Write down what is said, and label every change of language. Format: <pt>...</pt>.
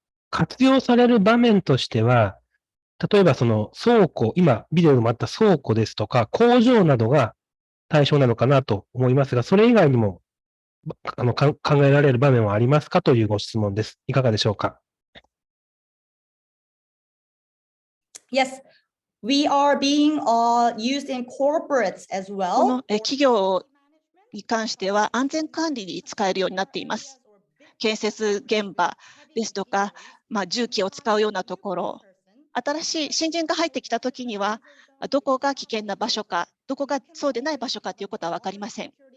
<ja>活用される場面としては、例えばその倉庫、今ビデオでもあった倉庫ですとか工場などが対象なのかなと思いますが、それ以外にも考えられる場面はありますかというご質問です。いかがでしょうか？</ja> <en>Yes, we are being used in corporates as</en> <ja>こ</ja> <en>well.</en> <ja>の企業に関しては安全管理に使えるようになっています。建設現場ですとか、重機を使うようなところ、新しい新人が入ってきたときには、どこが危険な場所か、どこがそうでない場所かということは分かりません。</ja>